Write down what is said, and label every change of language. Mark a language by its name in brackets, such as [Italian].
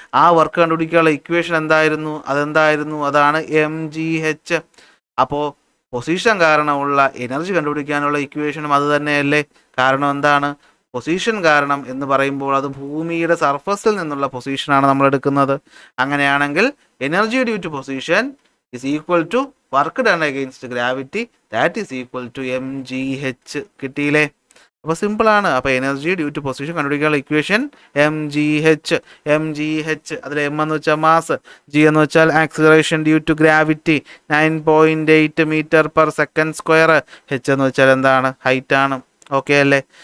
[Malayalam] ആ വർക്ക് കണ്ടുപിടിക്കാനുള്ള ഇക്വേഷൻ എന്തായിരുന്നു? അതാണ് mgh. അപ്പോൾ പൊസിഷൻ കാരണമുള്ള എനർജി കണ്ടുപിടിക്കാനുള്ള ഇക്വേഷനും അത് തന്നെയല്ലേ? കാരണം എന്താണ്? പൊസിഷൻ കാരണം എന്ന് പറയുമ്പോൾ അത് ഭൂമിയുടെ സർഫസിൽ നിന്നുള്ള പൊസിഷനാണ് നമ്മൾ എടുക്കുന്നത്. [English] അങ്ങനെയാണെങ്കിൽ energy due to position is equal to work done against gravity, that is equal to mgh. [Malayalam] കിട്ടിയില്ലേ? അപ്പോൾ സിമ്പിളാണ്. അപ്പോൾ എനർജി ഡ്യൂ ടു പൊസിഷൻ കണ്ടുപിടിക്കാനുള്ള ഇക്വേഷൻ mgh. അതിൽ m എന്ന് വെച്ചാൽ മാസ്, g എന്ന് വെച്ചാൽ acceleration due to gravity, 9.8 m/s². h എന്ന് വെച്ചാൽ എന്താണ്? ഹൈറ്റ് ആണ്. ഓക്കെ അല്ലേ?